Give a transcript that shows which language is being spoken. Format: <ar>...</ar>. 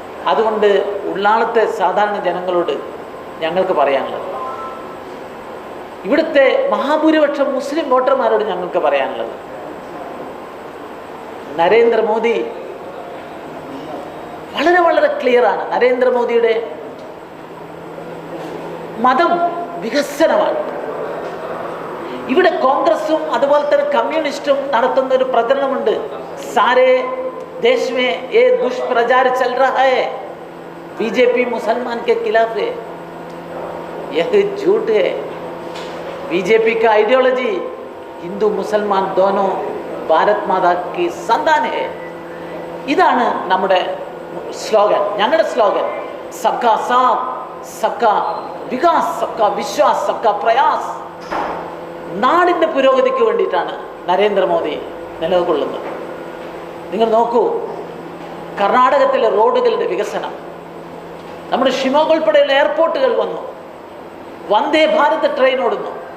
<ml>അതുകൊണ്ട് ഉള്ളാളത്തെ സാധാരണ ജനങ്ങളോട് ഞങ്ങൾക്ക് പറയാനുള്ളത്, ഇവിടുത്തെ മഹാഭൂരിപക്ഷം മുസ്ലിം വോട്ടർമാരോട് ഞങ്ങൾക്ക് പറയാനുള്ളത്, നരേന്ദ്രമോദി വളരെ വളരെ ക്ലിയറാണ്. നരേന്ദ്രമോദിയുടെ മതം വികസനമാണ്. ഇവിടെ കോൺഗ്രസും അതുപോലെ തന്നെ കമ്മ്യൂണിസ്റ്റും നടത്തുന്ന ഒരു പ്രചരണമുണ്ട്.</ml> <hi>സാരേ देश में ये दुष्प्रचार चल रहा है, BJP मुसलमान के खिलाफ है, यह झूठ है. BJP का आइडियोलॉजी हिंदू मुसलमान दोनों भारत माता की संतान है.</hi> <ml>ഇതാണ് നമ്മുടെ സ്ലോഗൻ, ഞങ്ങളുടെ സ്ലോഗൻ.</ml> <hi>സബ്കാ സാത്ത്, സബ്കാ വികാസ്, സബ്കാ വിശ്വാസ്, സബ്കാ പ്രയാസ്.</hi> <ml>നാടിൻ്റെ പുരോഗതിക്ക് വേണ്ടിയിട്ടാണ് നരേന്ദ്രമോദി നിലകൊള്ളുന്നത്. നിങ്ങൾ നോക്കൂ, കർണാടകത്തിലെ റോഡുകളുടെ വികസനം, നമ്മുടെ ഷിമോഗ ഉൾപ്പെടെയുള്ള എയർപോർട്ടുകൾ വന്നു, വന്ദേ ഭാരത് ട്രെയിൻ ഓടുന്നു.</ml>